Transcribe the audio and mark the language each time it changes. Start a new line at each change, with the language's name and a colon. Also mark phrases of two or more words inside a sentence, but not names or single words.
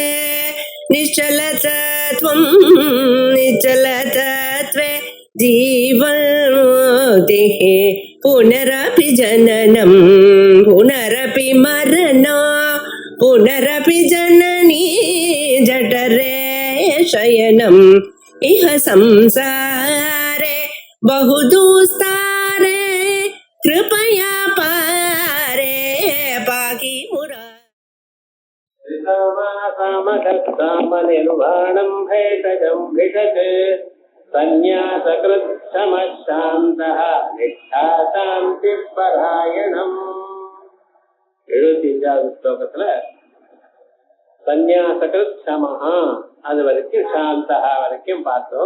Sanskrit: निश्चलतत्वं निश्चलतत्वे जीवन्मुक्तिः पुनरपि जननं पुनरपि मरणं पुनरपि जननी जठरे शयनम् इह संसारे बहुदुस्तारे कृपया पारे पाहि निर्वाणं भेषजं भिषक् संन्यासकृच्छमशान्तः निष्ठा शान्ति परायणम्.
Tamil: 75வது ஸ்லோகத்துல
Sanskrit: संन्यासकृत् शमः
Tamil: அது வரைக்கும் சாந்தஹா வரைக்கும் பார்த்தோம்.